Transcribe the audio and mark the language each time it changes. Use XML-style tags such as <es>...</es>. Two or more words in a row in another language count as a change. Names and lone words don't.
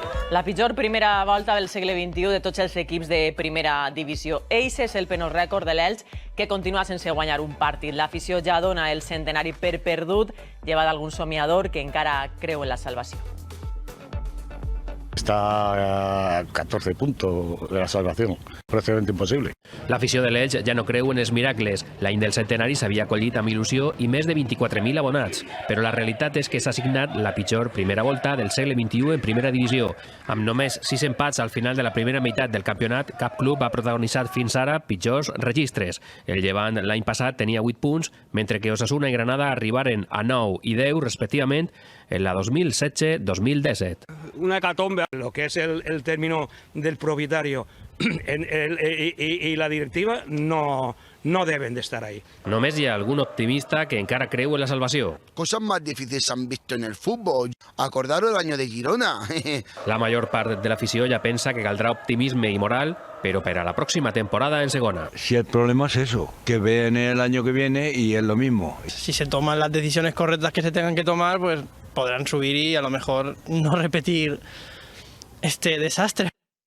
<ca>La pitjor primera volta del segle XXI de tots els equips de primera divisió. Eixe és el penós rècord de l'Elx, que continua sense guanyar un partit. L'afició ja dona el centenari per perdut, llevat d'algun somiador que encara creu en la salvació.</ca> <es>Está a 14 puntos de la salvación, prácticamente imposible.</es> <ca>L'afició de l'Elx ja no creu en els miracles. L'any del centenari s'havia acollit amb il·lusió i més de 24.000 abonats, però la realitat és que s'ha signat la pitjor primera volta del segle XXI en primera divisió. Amb només 6 empats al final de la primera meitat del campionat, cap club ha protagonitzat fins ara pitjors registres. El Llevant l'any passat tenia 8 punts, mentre que Osasuna i Granada arribaren a 9 i 10, respectivament, en la 2016-2017.</ca> <es>Una hecatombe, lo que es el término del propietario y la directiva no deben de estar ahí.</es> <ca>Només hi ha algun optimista que encara creu en la salvació.</ca> <es>Cosas más difíciles se han visto en el fútbol. Acordaros del año de Girona.</es> <ca>La major part de l'afició ja pensa que caldrà optimisme i moral, però per a la pròxima temporada en segona.</ca> <es>Si el problema es eso, que ven el año que viene y es lo mismo. Si se toman las decisiones correctas que se tengan que tomar, pues podrán subir y a lo mejor no repetir este desastre.</es>